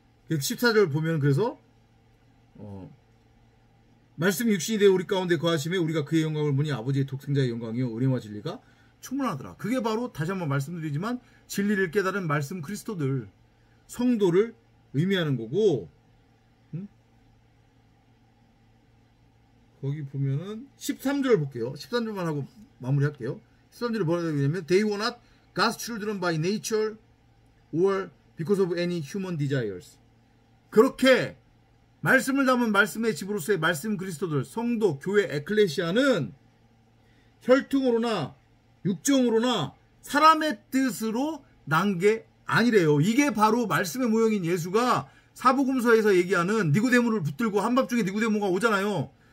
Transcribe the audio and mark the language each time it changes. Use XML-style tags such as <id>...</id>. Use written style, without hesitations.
<ko>14절 보면 그래서 말씀이 육신이 되어 우리 가운데 거하심에 우리가 그의 영광을 보니 아버지의 독생자의 영광이요 은혜와 진리가 충만하더라. 그게 바로 다시 한번 말씀드리지만 진리를 깨달은 말씀 그리스도들 성도를 의미하는 거고 거기 보면은 13절 볼게요. 13절만 하고 마무리할게요. 13절에 뭐라고 되냐면</ko> <en>They were not God's children by nature or because of any human desires.</en> <ko>그렇게 말씀을 담은 말씀의 집으로서의 말씀 그리스도들 성도 교회 에클레시아는 혈통으로나 육정으로나 사람의 뜻으로 난 게 아니래요. 이게 바로 말씀의 모형인 예수가 사복음서에서 얘기하는 니고데모를 붙들고 한밤중에 니고데모가 오잖아요.</ko>